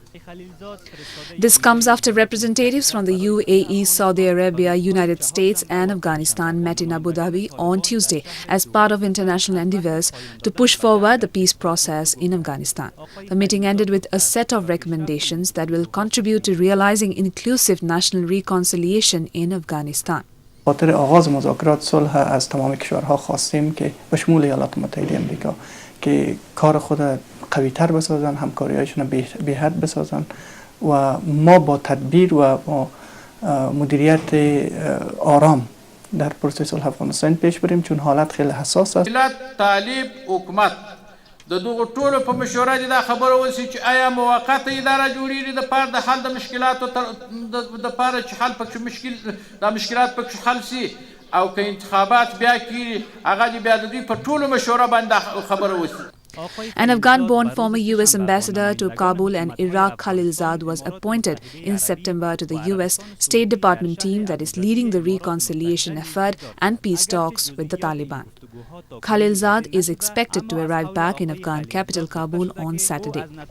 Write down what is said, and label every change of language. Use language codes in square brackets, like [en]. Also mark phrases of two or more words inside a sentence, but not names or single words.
[en] This comes after representatives from the UAE, Saudi Arabia, United States and Afghanistan met in Abu Dhabi on Tuesday as part of international endeavours to push forward the peace process in Afghanistan. The meeting ended with a set of recommendations that will contribute to realising inclusive national reconciliation in Afghanistan. [fa] خاطر آغاز مذاکرات صلح از تمام کشورها خواستیم که به شمول ایالات متحده آمریکا که کار خود قوی‌تر بسازن، همکاری‌هایشون به حد بسازن و ما با تدبیر و با مدیریت آرام در پروسه صلح افغانستان پیش بریم، چون حالت خیلی حساس است. [ps] طالب حکومت د دغه ټولو په مشوره دي دا خبره وسی چې آیا موقته اداره جوړیږي د پاره د حل د مشکلاتو د پاره چې حل پکې مشکلات پکې حل سي او که انتخابات بیا کیږي هغه دې بیا د دوی په ټولو مشوره باندې خبره وسی. [en] An Afghan-born former U.S. ambassador to Kabul and Iraq, Khalilzad, was appointed in September to the U.S. State Department team that is leading the reconciliation effort and peace talks with the Taliban. Khalilzad is expected to arrive back in Afghan capital Kabul on Saturday.